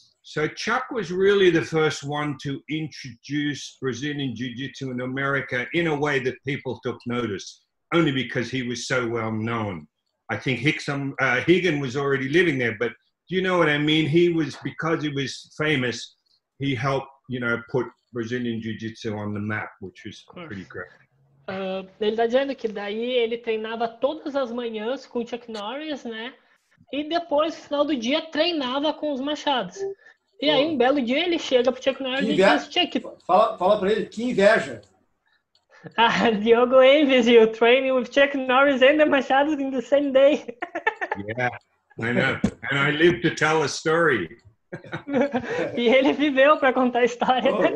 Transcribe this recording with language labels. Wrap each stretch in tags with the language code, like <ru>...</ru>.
<en>So Chuck was really the first one to introduce Brazilian Jiu-Jitsu in America in a way that people took notice, only because he was so well known. I think Higgin was already living there, but do you know what I mean? Because he was famous, he helped, put Brazilian Jiu-Jitsu on the map, which was pretty great.</en> <pt>Ele está dizendo que daí ele treinava todas as manhãs com o Chuck Norris, né? E depois, no final do dia, treinava com os Machados. E aí, um belo dia, ele chega pro Chuck Norris e diz, Chuck... Fala pra ele, que inveja.</pt> <en>Diogo envies you training with Chuck Norris and the Machados in the same day. Yeah, I know. And I live to tell a story.</en> <pt>E ele viveu para contar a história.</pt>